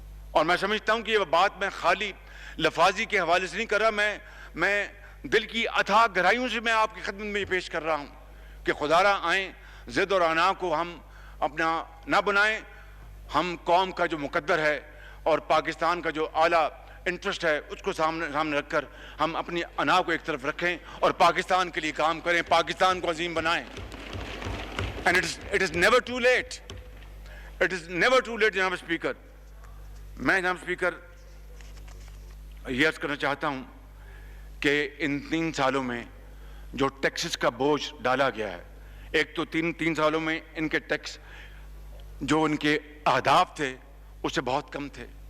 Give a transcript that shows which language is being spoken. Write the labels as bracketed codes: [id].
[ur] اور میں سمجھتا ہوں کہ یہ بات میں خالی لفاظی کے حوالے سے نہیں کر رہا, میں دل کی اتھاہ گہرائیوں سے میں آپ کی خدمت میں یہ پیش کر رہا ہوں کہ خدا را آئیں, ضد اور انا کو ہم اپنا نہ بنائیں. ہم قوم کا جو مقدر ہے اور پاکستان کا جو اعلیٰ انٹرسٹ ہے اس کو سامنے رکھ کر ہم اپنی انا کو ایک طرف رکھیں اور پاکستان کے لیے کام کریں, پاکستان کو عظیم بنائیں. [en] And it is never too late. It is never too late جناب speaker. [ur] میں جناب اسپیکر یہ عرض کرنا چاہتا ہوں کہ ان 3 سالوں میں جو ٹیکسز کا بوجھ ڈالا گیا ہے, ایک تو 3 سالوں میں ان کے ٹیکس جو ان کے اہداف تھے اس سے بہت کم تھے.